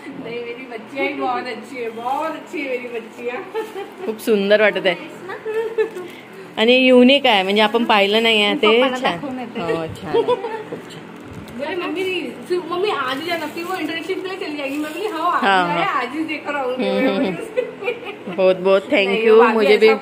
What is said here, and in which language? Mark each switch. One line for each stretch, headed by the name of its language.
Hindi: नहीं, मेरी बच्चियाँ ही बहुत अच्छी है, बहुत अच्छी है मेरी बच्चियाँ.
Marathi: खूप सुंदर वाटत आहे आणि युनिक आहे. म्हणजे आपण पाहिलं नाही आहे ते. छान. हो, छान आहे. खूप छान.
Hindi: बोले मम्मी आज ही जाना, फिर वो इंटर्नशिप के लिए चली जाएगी. मैं बोली हाँ आज ही देखकर आऊंगी. बहुत बहुत थैंक यू. मुझे भी